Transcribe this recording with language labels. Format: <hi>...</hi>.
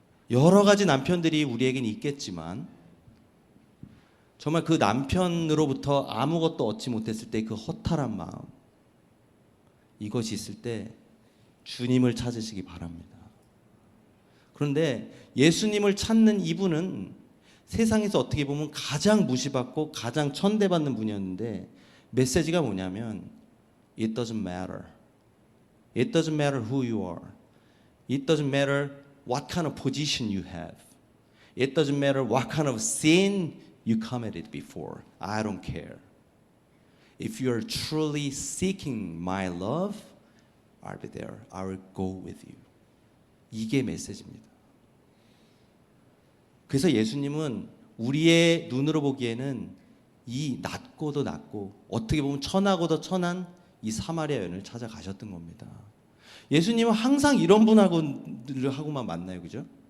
<ko>여러 가지 남편들이 우리에게는 있겠지만 정말 그 남편으로부터 아무것도 얻지 못했을 때 그 허탈한 마음, 이것이 있을 때 주님을 찾으시기 바랍니다. 그런데 예수님을 찾는 이분은 세상에서 어떻게 보면 가장 무시받고 가장 천대받는 분이었는데 메시지가 뭐냐면</ko> <en>It doesn't matter. It doesn't matter who you are. It doesn't matter what kind of position you have. It doesn't matter what kind of sin you committed before. I don't care. If you are truly seeking my love, I'll be there. I will go with you.</en> <ko>이게 메시지입니다. 그래서 예수님은 우리의 눈으로 보기에는 이 낮고도 낮고 어떻게 보면 천하고도 천한 이 사마리아 여인을 찾아가셨던 겁니다. 예수님은 항상 이런 분하고만 만나요, 그죠?</ko>